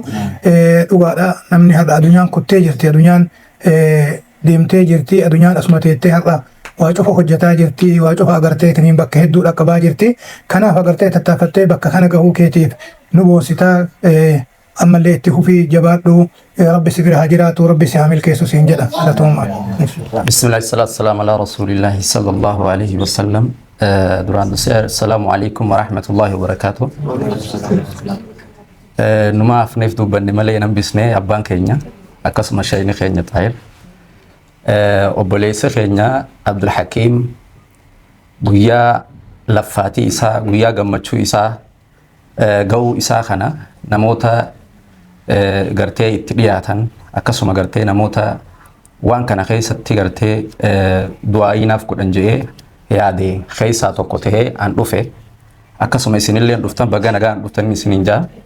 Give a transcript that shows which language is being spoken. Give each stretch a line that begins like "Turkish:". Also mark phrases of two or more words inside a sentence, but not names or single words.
Oromo: Dhugaadha namni har'a addunyaan kuttee jirti addunyaan deemtee jirti addunyaan asuma teettee har'a waa cufa hojjetaa jirti waa cufa agartee bakka hedduu dhaqqabaa jirti kanaaf agartee tattaafattee bakka kana gahuu keetiif nu boonsitaa ammallee itti fufii jabaadhu rabbi si bira haa jiraatu rabbi si haa milkeessu siin jedha galatooma.
Arabic: بسم الله الصلاة والسلام على رسول الله صلى الله عليه وسلم.
Oromo: Duraan dursee
Arabic: السلام عليكم ورحمة الله وبركاته.
Oromo: Numa afneef dubbanne malee nan bisnee abbaan keenya akkasuma shayni keenya Taahir obboleessa keenya Abdulhakim guyyaa laffaatii isaa guyyaa gammachuu isaa ga'uu isaa kana namoota gartee itti dhiyaatan akkasuma gartee namoota waan kana keessatti gartee du'aayiinaaf godhan jedhee yaade keessaa tokko ta'ee an dhufe akkasuma isinillee dhuftan baga nagaan dhuftan isiniin jaa.